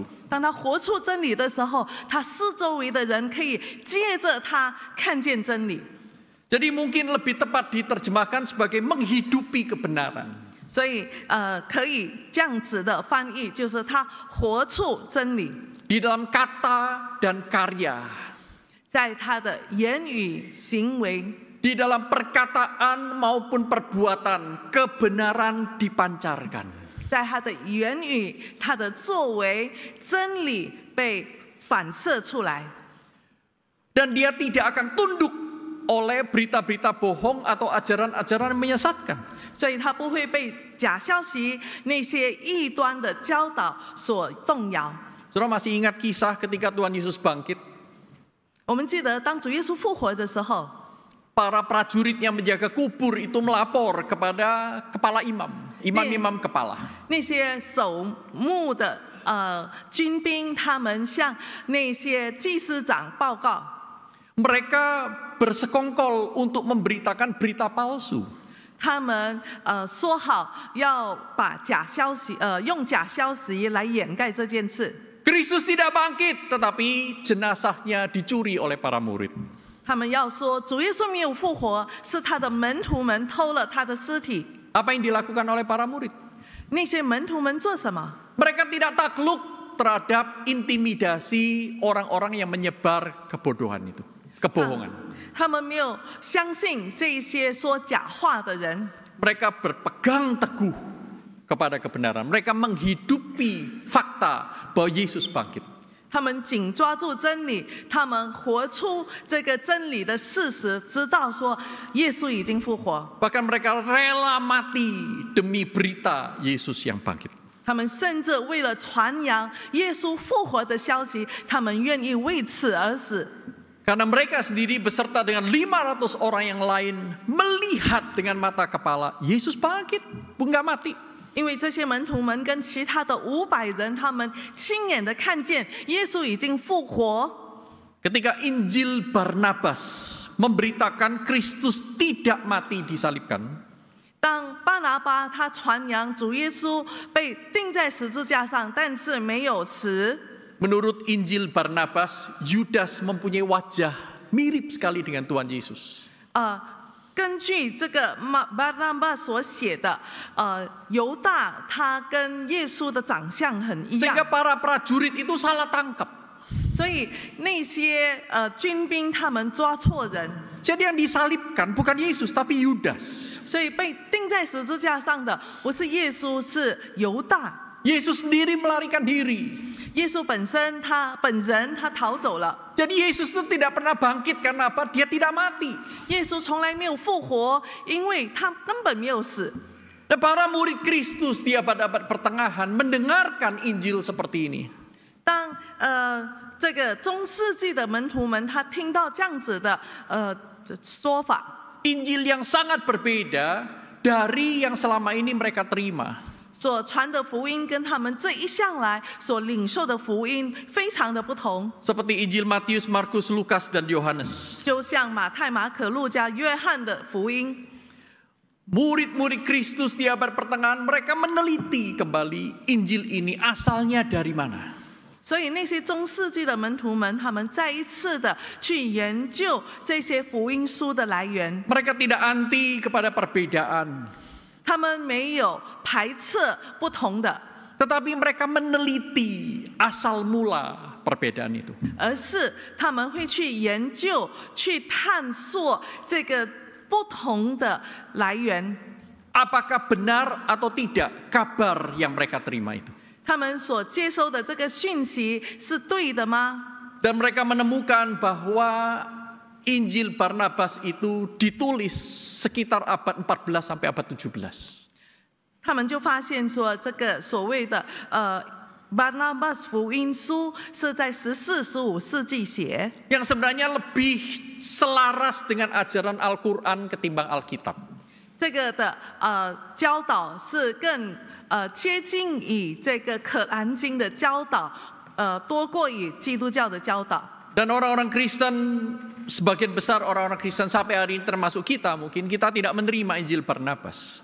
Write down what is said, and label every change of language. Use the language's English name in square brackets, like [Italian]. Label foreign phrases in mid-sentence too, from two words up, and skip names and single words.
[Chinese] 当他活出真理的时候，他四周围的人可以接着他看见真理。 [Indonesian] Jadi mungkin lebih tepat diterjemahkan sebagai menghidupi kebenaran. [Chinese] 所以可以这样子的翻译，就是他活出真理， [Indonesian] Di dalam kata dan karya, [Chinese] 在他的言语行为。 [Indonesian] di dalam perkataan maupun perbuatan, kebenaran dipancarkan. [Chinese] 在他的言语、他的作为，真理被反射出来。 [Indonesian] Dan dia tidak akan tunduk oleh berita-berita bohong atau ajaran-ajaran yang menyesatkan. [Chinese] 所以他不会被假消息、那些异端的教导所动摇。 [Indonesian] Saudara masih ingat kisah ketika Tuhan Yesus bangkit? [Chinese] 我们记得，当主耶稣复活的时候， [Indonesian] Para prajurit yang menjaga kubur itu melapor kepada kepala imam, imam-imam kepala. [Chinese] 那些守墓的军兵，他们向那些祭司长报告。 [Indonesian] Mereka bersekongkol untuk memberitakan berita palsu. [Chinese] 他们说好要把假消息，用假消息来掩盖这件事。 [Indonesian] Kristus tidak bangkit, tetapi jenazahnya dicuri oleh para murid. [Chinese] 他们要说主耶稣没有复活，是他的门徒们偷了他的尸体。 [Indonesian] Apa yang dilakukan oleh para murid? [Chinese] 那些门徒们做什么？ [Indonesian] Mereka tidak takluk terhadap intimidasi orang-orang yang menyebar kebodohan itu, kebohongan. [Chinese] 他们没有相信这些说假话的人。 [Indonesian] Mereka berpegang teguh kepada kebenaran. Mereka menghidupi fakta bahwa Yesus bangkit. [Chinese] 他们紧抓住真理，他们活出这个真理的事实，知道说耶稣已经复活。 [Indonesian] Bahkan mereka rela mati demi berita Yesus yang bangkit. [Chinese] 他们甚至为了传扬耶稣复活的消息，他们愿意为此而死。 [Indonesian] Karena mereka sendiri beserta dengan 500 orang yang lain melihat dengan mata kepala Yesus bangkit, enggak mati. [Chinese] 因为这些门徒们跟其他的500人，他们亲眼的看见耶稣已经复活。 [Indonesian] Ketika Injil Barnabas memberitakan Kristus tidak mati disalibkan, [Chinese] 当巴拿巴他传扬主耶稣被钉在十字架上，但是没有死。 [Indonesian] menurut Injil Barnabas, Yudas mempunyai wajah mirip sekali dengan Tuhan Yesus. [Chinese] 根据这个巴拿巴所写的，犹大他跟耶稣的长相很一样， [Indonesian] Sehingga para prajurit itu salah tangkap. [Chinese] 所以那些军兵他们抓错人， [Indonesian] Jadi yang disalibkan bukan Yesus tapi Yudas. [Chinese] 所以被钉在十字架上的不是耶稣，是犹大。 [Indonesian] Yesus sendiri melarikan diri. [Chinese] 耶稣本人他逃走了。 [Indonesian] Jadi Yesus itu tidak pernah bangkit karena apa? Dia tidak mati. [Chinese] 耶稣从来没有复活，因为他根本没有死。 [Indonesian] Dan para murid Kristus di abad-abad pertengahan mendengarkan Injil seperti ini. [Chinese] 当这个中世纪的门徒们，他听到这样子的说法， [Indonesian] Injil yang sangat berbeda dari yang selama ini mereka terima. [Chinese] 所传的福音跟他们这一向来所领受的福音非常的不同。 [Indonesian] Seperti Injil Matius, Markus, Lukas, dan Yohanes. [Chinese] 就像马太、马可、路加、约翰的福音， [Indonesian] murid-murid Kristus di abad pertengahan, mereka meneliti kembali Injil ini asalnya dari mana. [Chinese] 所以那些中世纪的门徒们，他们再一次的去研究这些福音书的来源。 [Indonesian] Mereka tidak anti kepada perbedaan, [Chinese] 他们没有排斥不同的， [Indonesian] tetapi mereka meneliti asal mula perbedaan itu. [Chinese] 而是他们会去研究、去探索这个不同的来源。 [Indonesian] Apakah benar atau tidak kabar yang mereka terima itu? [Chinese] 他们所接收的这个讯息是对的吗？ [Indonesian] Dan mereka menemukan bahwa Injil Barnabas itu ditulis sekitar abad 14 sampai abad 17. [Chinese] 他们就发现说，这个所谓的Barnabas 福音书是在14、15世纪写， [Indonesian] Yang sebenarnya lebih selaras dengan ajaran Al-Quran ketimbang Alkitab. [Chinese] 这个的教导是更接近于这个可兰经的教导，多过于基督教的教导。 [Indonesian] Dan orang-orang Kristen, sebagian besar orang-orang Kristen sampai hari ini termasuk kita, mungkin kita tidak menerima Injil Barnabas.